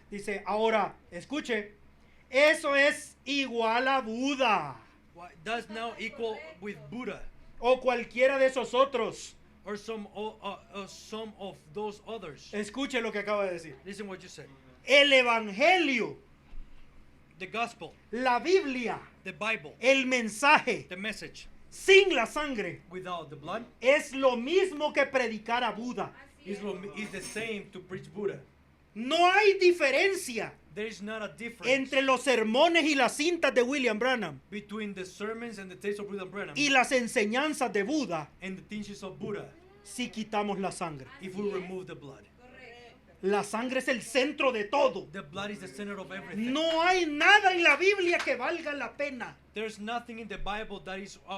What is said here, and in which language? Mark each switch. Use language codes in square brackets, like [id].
[es] Dice, ahora, escuche, eso es igual a Buda [en] That's now equal with Buddha [es] o cualquiera de esos otros. [en] or some of those others. [es] Escuche lo que acaba de decir. [en] Listen what you said. [es] El Evangelio, [en] The gospel, [es] la Biblia, [en] the Bible, [es] el mensaje, [en] the message [es] sin la sangre, [en] without the blood [es] es lo mismo que predicar a Buda. [en] is the same to preach Buddha. [es] No hay diferencia [en] There is not a difference [es] entre los sermones y las cintas de William Branham [en] between the sermons and the tapes of William Branham [es] y las enseñanzas de Buda [en] and the teachings of Buddha [es] si quitamos la sangre. [en] if we remove the blood. [es] La sangre es el centro de todo. [en] The blood is the center of everything. [es] No hay nada en la Biblia que valga la pena. [en] There's nothing in the Bible that is